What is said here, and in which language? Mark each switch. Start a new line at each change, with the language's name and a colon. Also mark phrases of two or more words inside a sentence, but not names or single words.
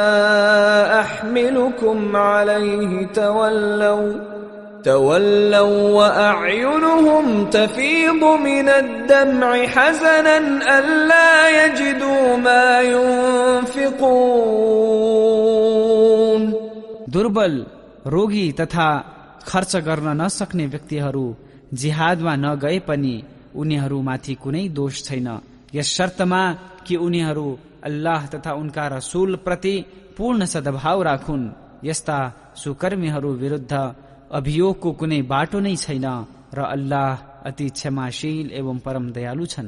Arabic: أحملكم عليه تولوا وأعينهم تفيض من الدمع حزنا ألا يجدوا ما ينفقون
Nepali: दुर्बल, रोगी तथा खर्च गर्न नसक्ने व्यक्तिहरू जिहादमा नगए पनि उनीहरूमाथि कुनै दोष छैन, यस शर्तमा कि उनीहरू अल्लाह तथा उनका रसूल प्रति पूर्ण सद्भाव राखुन्। यस्ता सुकर्मीहरू विरुद्ध अभियोगको कुनै बाटो नै छैन र अल्लाह अति क्षमाशील एवं परम दयालु छन्।